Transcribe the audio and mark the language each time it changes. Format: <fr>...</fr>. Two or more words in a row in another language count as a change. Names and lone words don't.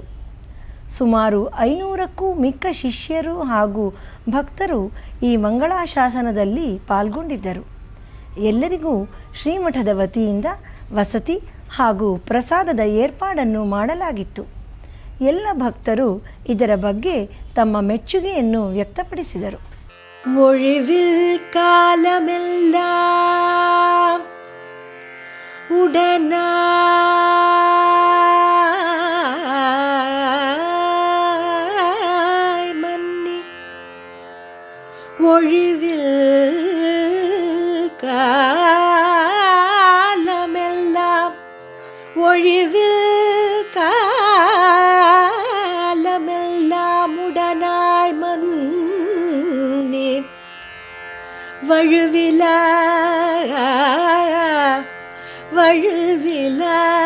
<kn>ಸುಮಾರು 500ಕ್ಕೂ ಮಿಕ್ಕ ಶಿಷ್ಯರು ಹಾಗೂ ಭಕ್ತರು ಈ ಮಂಗಳಾಶಾಸನದಲ್ಲಿ ಪಾಲ್ಗೊಂಡಿದ್ದರು. ಎಲ್ಲರಿಗೂ ಶ್ರೀಮಠದ ವತಿಯಿಂದ ವಸತಿ ಹಾಗೂ ಪ್ರಸಾದದ ಏರ್ಪಾಡನ್ನು ಮಾಡಲಾಗಿತ್ತು. ಎಲ್ಲ ಭಕ್ತರು ಇದರ ಬಗ್ಗೆ ತಮ್ಮ ಮೆಚ್ಚುಗೆಯನ್ನು ವ್ಯಕ್ತಪಡಿಸಿದರು.</kn> <ta>ஒழிவில் காலமெல்லாம் உடனாய் மன்னி ஒழிவில் காலமெல்லாம் ஒழிவில் காலமெல்லாம் உடனாய் மன்னி வழுவிலா வழுவிலா</ta>